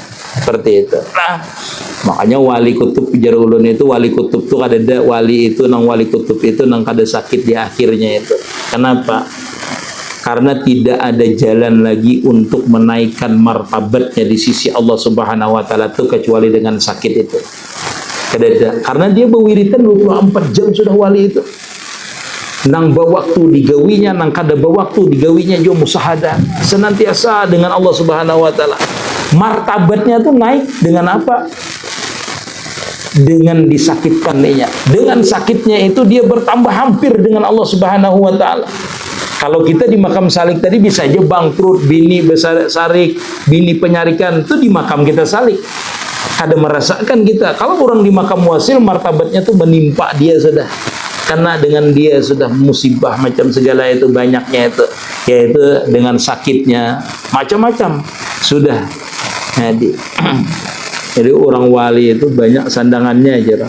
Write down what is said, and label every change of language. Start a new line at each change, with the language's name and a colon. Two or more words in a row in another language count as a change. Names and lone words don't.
Indonesian: Seperti itu.
Banjar: Nah, makanya wali kutub jarulun itu, wali kutub itu ada wali itu nang wali kutub itu nang kada sakit di akhirnya itu.
Indonesian: Kenapa? Karena tidak ada jalan lagi untuk menaikkan martabatnya di sisi Allah
Arabic: سبحانه وتعالى
Indonesian: itu kecuali dengan sakit itu. Karena dia berwiritan 24 jam sudah wali itu.
Banjar: Nang waktu digawinya, nang kada waktu digawinya juga musahadah senantiasa dengan Allah
Arabic: سبحانه وتعالى.
Indonesian: Martabatnya itu naik dengan apa? Dengan disakitkan dia. Dengan sakitnya itu dia bertambah hampir dengan Allah
Arabic: سبحانه وتعالى.
Banjar: Kalau kita di makam salik tadi bisa aja bangkrut, bini sarik, bini penyarikan, itu di makam kita salik.
Indonesian: Ada merasakan kita.
Banjar: Kalau orang di makam wasil, martabatnya tuh menimpa dia sudah.
Indonesian: Karena dengan dia sudah musibah macam segala itu banyaknya itu. Yaitu dengan sakitnya, macam-macam. Sudah. Jadi orang wali itu banyak sandangannya aja.